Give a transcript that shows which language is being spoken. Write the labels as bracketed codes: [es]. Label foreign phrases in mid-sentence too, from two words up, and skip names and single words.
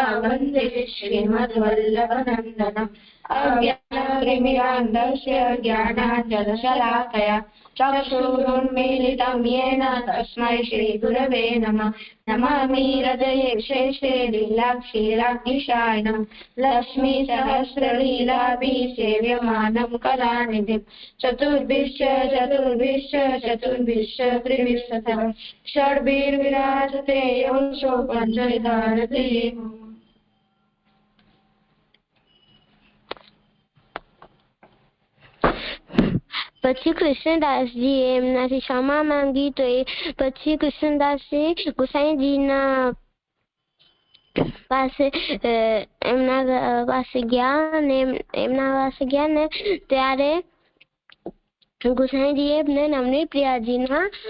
[sa] वन्दे श्रीमद्वल्लभनन्दनम् अज्ञानतिमिरान्धस्य ज्ञानाञ्जनशलाकया चक्षुरुन्मीलितं येन तस्मै श्रीगुरवे नमः नमामि हृदये शेषे लीलाक्षीराग्निशायनं लक्ष्मीसहस्रलीलाभिः सेव्यमानं कलानिधिं चतुर्भिश्च त्रिभिश्चतः षड्भिर्विराजते यंसो पञ्चविधारते। [gu] પછી કૃષ્ણદાસજીએ એમનાથી ક્ષમા માંગી તો એ પછી કૃષ્ણદાસજી ગુસાઈજીના પાસે એમના પાસે ગયા ને એમના પાસે ગયા ને ત્યારે ગુસાઈજીએ એમને નમની પ્રિયાજીના